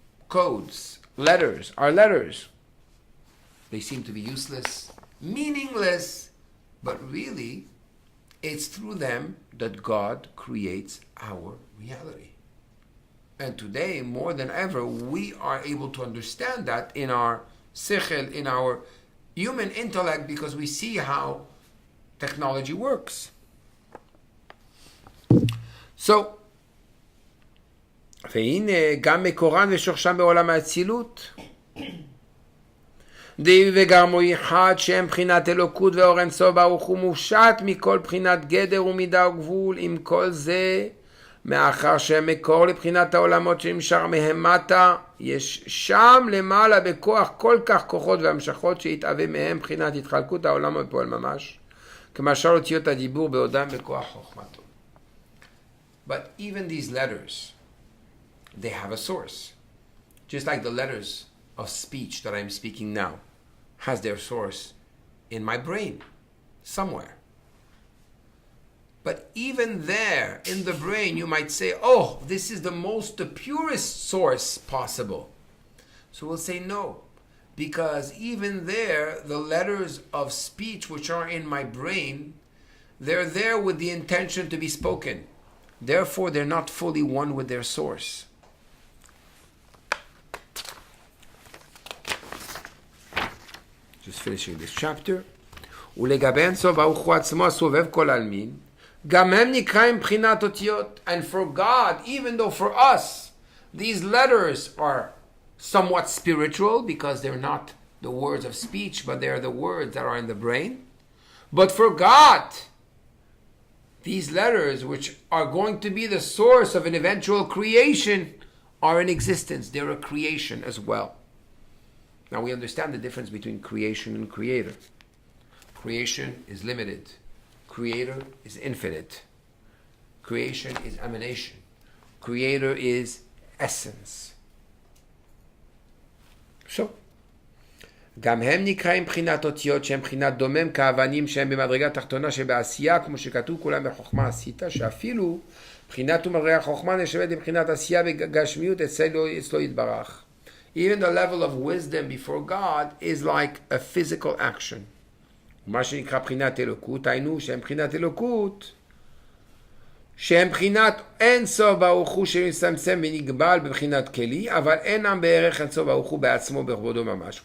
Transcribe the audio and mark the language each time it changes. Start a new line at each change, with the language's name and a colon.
English: Codes, letters are letters. They seem to be useless, meaningless, but really, it's through them that God creates our reality. And today, more than ever, we are able to understand that in our sichel, in our human intellect, because we see how technology works.
Hebrew: So, והנה גם מקורן ושורשם בעולם האצילות. די וגם הוא אחד שהם בחינת אלוקות ואור אינסוף ברוך הוא מופשט מכל בחינת גדר ומידה וגבול. עם כל זה, מאחר שהם מקור לבחינת העולמות שנמשך מהם מטה, יש שם למעלה בכוח כל כך כוחות והמשכות שהתאווה מהם בחינת התחלקות העולם בפועל ממש, כמשל אותיות הדיבור בעודם בכוח חוכמתו.
English: But even these letters, they have a source. Just like the letters of speech that I'm speaking now has their source in my brain, somewhere. But even there, in the brain, you might say, oh, this is the purest source possible. So we'll say no, because even there, the letters of speech which are in my brain, they're there with the intention to be spoken. Therefore, they're not fully one with their source. Just finishing this chapter.
Hebrew: ולגבי אינסוף ברוך הוא עצמו הסובב כל עלמין, גם הם נקראים מבחינת אותיות.
English: And for God, even though for us, these letters are somewhat spiritual because they're not the words of speech, but they're the words that are in the brain. But for God, these letters, which are going to be the source of an eventual creation, are in existence. They're a creation as well. Now we understand the difference between creation and creator. Creation is limited. Creator is infinite. Creation is emanation. Creator is essence.
Hebrew: So, גם הם נקראים בחינת אותיות שהם בחינת דומם כאבנים שהם במדרגה תחתונה שבעשייה, כמו שכתוב כולם בחוכמה עשית, שאפילו בחינת ומדרגה חוכמה נשבת לבחינת עשייה בגשמיות אצלו יתברך.
English: Even the level of wisdom before God is like a physical action.
Hebrew: מה שנקרא בחינת אלוקות, היינו שהם בחינת אלוקות, שהם בחינת אין סוף ברוך הוא שמצטמצם ונגבל בבחינת כלי, אבל אינם בערך אין סוף ברוך הוא בעצמו בכבודו ממש.